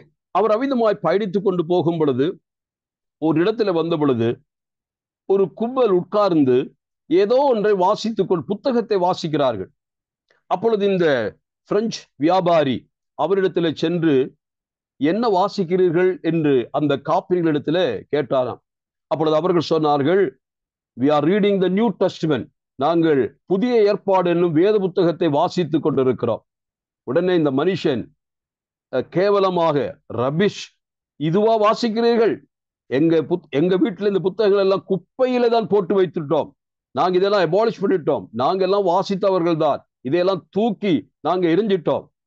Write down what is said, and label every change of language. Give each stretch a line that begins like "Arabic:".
Tamil: அவர் அவிதமாய் பயணித்துக் கொண்டு போகும் பொழுது ஒரு இடத்துல வந்த பொழுது ஒரு கும்பல் உட்கார்ந்து ஏதோ ஒன்றை புத்தகத்தை வாசிக்கிறார்கள். அப்பொழுது இந்த பிரெஞ்சு வியாபாரி அவரிடத்துல சென்று என்ன வாசிக்கிறீர்கள் என்று அந்த காப்பிரிகளிடத்துல கேட்டாராம். அப்பொழுது அவர்கள் சொன்னார்கள்,
English: we are reading the New Testament.
Tamil: நாங்கள் புதிய ஏற்பாடு என்னும் வேத புத்தகத்தை வாசித்துக் கொண்டிருக்கிறோம். உடனே இந்த மனுஷன் கேவலமாக, ரபிஷ், இதுவா வாசிக்கிறீர்கள்? எங்க வீட்டுல இந்த புத்தகங்கள் எல்லாம் குப்பையில தான் போட்டு வைத்துட்டோம், நாங்க இதெல்லாம் அபாலிஷ் பண்ணிட்டோம், நாங்க எல்லாம் வாசித்தவர்கள் தான், இதையெல்லாம் தூக்கி நாங்க எரிஞ்சிட்டோம்.